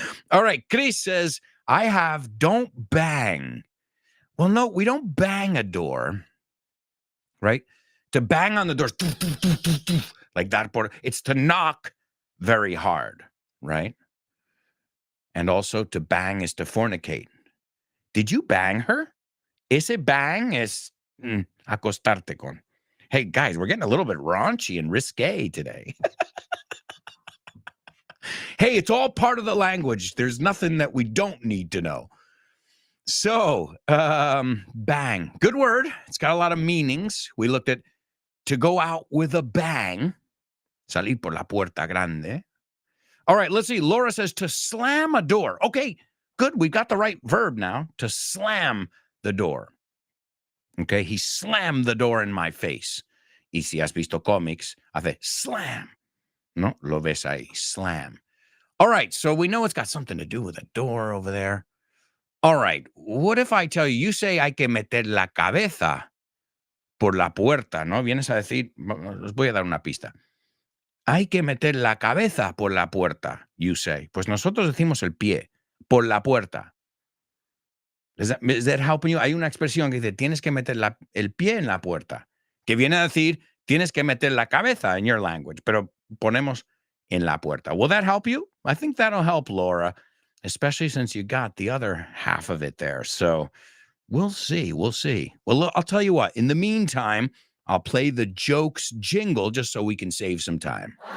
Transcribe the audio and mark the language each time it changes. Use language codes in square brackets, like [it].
[en] All right, Chris says, I have don't bang. Well, no, we don't bang a door, right? To bang on the door, like that, it's to knock very hard, right? And also to bang is to fornicate. Did you bang her? [es] Ese bang es acostarte con. [en] Hey, guys, we're getting a little bit raunchy and risque today. Hey, it's all part of the language. There's nothing that we don't need to know. So, bang. Good word. It's got a lot of meanings. We looked at to go out with a bang. [es] Salir por la puerta grande. [en] All right, let's see. Laura says to slam a door. Okay, good. We've got the right verb now. To slam the door. Okay, he slammed the door in my face. [es] Y si has visto cómics, hace slam. No, lo ves ahí, slam. [en] All right, so we know it's got something to do with a door over there. All right, what if I tell you, you say [es] hay que meter la cabeza por la puerta, ¿no? Vienes a decir, os voy a dar una pista. Hay que meter la cabeza por la puerta, [en] you say. [es] Pues nosotros decimos el pie, por la puerta. [en] Is that helping you? [es] Hay una expresión que dice, tienes que meter el pie en la puerta, que viene a decir, tienes que meter la cabeza [en] in your language, [es] pero ponemos en la puerta. [en] Will that help you? I think that'll help, Laura, especially since you got the other half of it there. So we'll see. Well, I'll tell you what. In the meantime, I'll play the jokes jingle just so we can save some time.